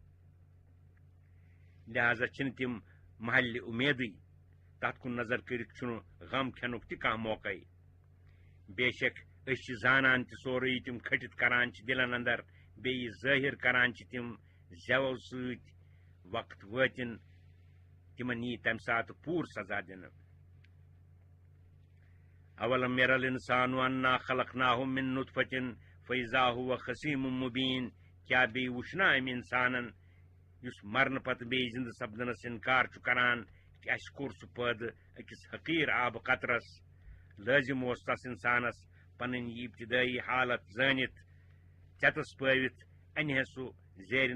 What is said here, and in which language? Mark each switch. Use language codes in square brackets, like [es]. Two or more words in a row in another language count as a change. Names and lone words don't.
[ks] لہذا چھِنہٕ تِم محلہِ اُمیدٕے تتھ کُن نظر کٔرِتھ چھُنہٕ غم کھٮ۪نُک تہِ کانٛہہ موقعے بے شک أسۍ چھِ زانان تہِ سورُے تِم کھٔٹِتھ کران چھِ دِلن اندر بیٚیہِ ظٲہِر کران چھِ تِم زٮ۪و سۭتۍ وقت وٲتِن تِمن یی تمہِ ساتہٕ پوٗرٕ سزا دِنہٕ [ar] اولم ير الانسان انا خلقناه من نطفة فاذا هو خصيم مبين [ks] کیا بیٚیہِ وٕچھنا امہِ انسانن یُس مرنہٕ پتہٕ بیٚیہِ زندٕ سپدنس انکار چھُ کران کہ اسہِ کوٚر سُہ پٲدٕ أکِس حقیٖر آبہٕ قطرس لٲزم اوس تس انسانس پنٕنۍ یہِ ابتدٲیی حالت زٲنِتھ ژٮ۪تس پٲوِتھ انہِ ہے سُہ زیرِ